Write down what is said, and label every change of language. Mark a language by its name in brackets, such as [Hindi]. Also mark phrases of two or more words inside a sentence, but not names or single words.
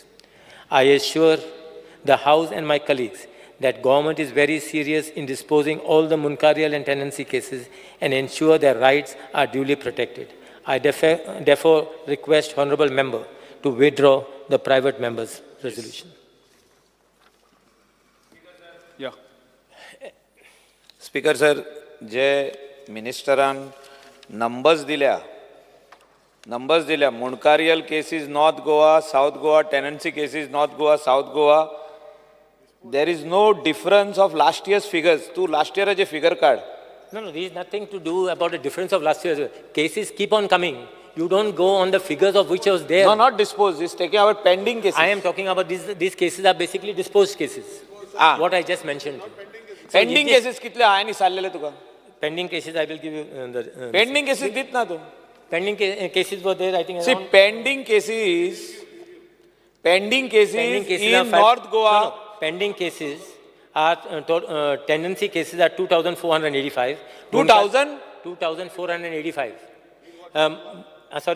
[English] I assure the House and my colleagues that government is very serious in disposing all the Munkarial and tenancy cases and ensure their rights are duly protected. I therefore request Honourable Member to withdraw the private member's resolution. Yeah. Speaker sir, [Konkani] जे मिनिस्टरान नंबर्स दिल्या [English] Munkarial cases North Goa, South Goa, tenancy cases North Goa, South Goa, there is no difference of last years figures. [Konkani] तू लास्ट इयराचे फिगर काढ. [English] No, there is nothing to do about the difference of last year. Cases keep on coming. You don't go on the figures of which was there. No, not disposed. It's taking about pending cases. I am talking about these cases are basically disposed cases. What I just mentioned. So pending cases [Konkani] कितले आहा आनी सांगलेले तुका? [English] Pending cases, I will give you the. pending cases [Konkani] दित ना तू. [English] Pending cases were there, I think. See, pending cases in North Goa. No, pending cases are tenancy cases are 2,485. 2,000? 2,485. Sorry?